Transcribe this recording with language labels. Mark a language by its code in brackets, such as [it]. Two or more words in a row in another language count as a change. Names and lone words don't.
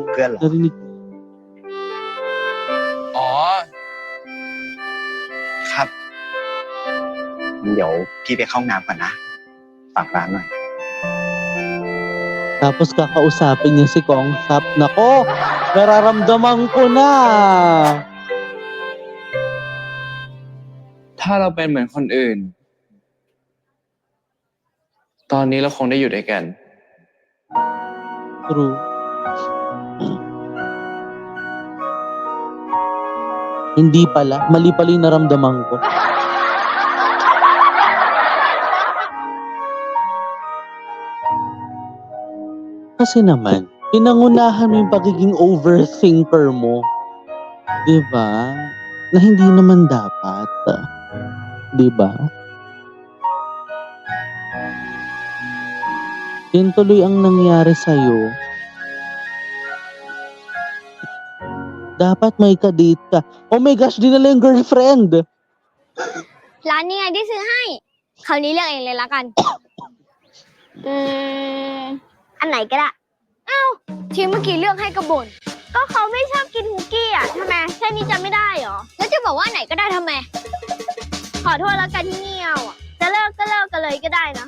[th] เหรอ [tl] Narinig. [th] อ๋อ ครับ เดี๋ยวพี่ไปเข้าห้องน้ำก่อนนะ ฝากร้านหน่อย [tl] Tapos kakausapin niya si Kong Sap. Nako, nararamdaman ko na. [th] ถ้าเราเป็นเหมือนคนอื่น ตอนนี้เราคงได้อยู่ด้วยกัน [tl] True. Hindi pala. Mali pala yung naramdaman ko. Kasi naman, pinangunahan mo yung pagiging overthinker mo. Diba? Na hindi naman dapat. Diba? Yan tuloy ang nangyari sa'yo. Dapat may ka-date ka. [en] Oh my gosh, [tl] dinala yung girlfriend. [th] ร้านนี้ไงที่ซื้อให้ คราวนี้เลือกเองเลยละกัน อันไหนก็ได้ อ้าว ทีเมื่อกี้เลือกให้กระบน ก็เขาไม่ชอบกินคุกกี้อ่ะทำไมแค่นี้จำไม่ได้เหรอ แล้วจะบอกว่าไหนก็ได้ทำไม ขอโทษแล้วกันที่เงียวอ่ะ จะเลิกก็เลิกกันเลยก็ได้นะ